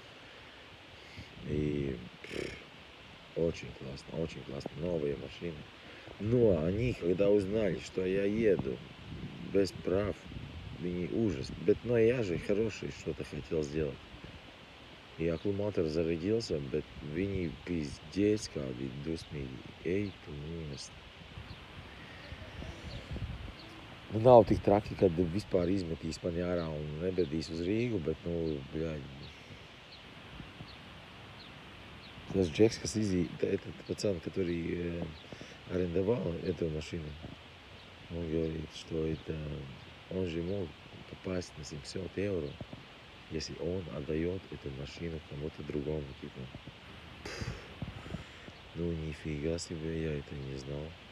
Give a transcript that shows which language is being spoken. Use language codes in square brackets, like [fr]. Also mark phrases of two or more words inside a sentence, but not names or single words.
[ru] И очень классно, новые машины. Но они, когда узнали, что я еду без прав, мне ужас. Но я же хороший что-то хотел сделать. И аккумулятор зарядился, [lv] bet viņi pizdец kādi dusmīgi. Ej, tu nost. Nu, nav tik traki, kad vispār izmetīs mani ārā un nebedīs uz Rīgu, bet, nu, bļaļ. [ru] Tas Джекс, этот пацан, который арендовал эту машину, он говорит, что это он же мог попасть на 700 евро, если он отдает эту машину кому-то другому, типа. Ну, нифига себе, я это не знал.